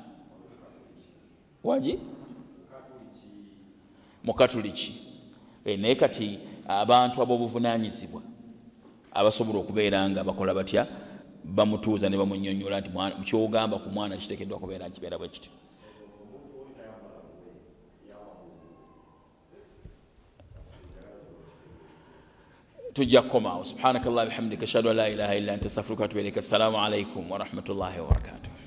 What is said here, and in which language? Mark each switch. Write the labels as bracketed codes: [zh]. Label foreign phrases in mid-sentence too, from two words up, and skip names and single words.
[lg] wagi mukatuliki naye kati abantu ab'obuvunaanyizibwa abasobola okubeera nga bakola batya bamutuuza ne bamunnyonnyola nti kyogamba ku mwana kiteekeddwa kubeera nkibeera bwe kityo tujja kukomaawo [ar] سبحانك الله بحمدك أشهد أن لا إله إلا أنت أستغفرك وأتوب إليك السلام عليكم ورحمة الله وبركاته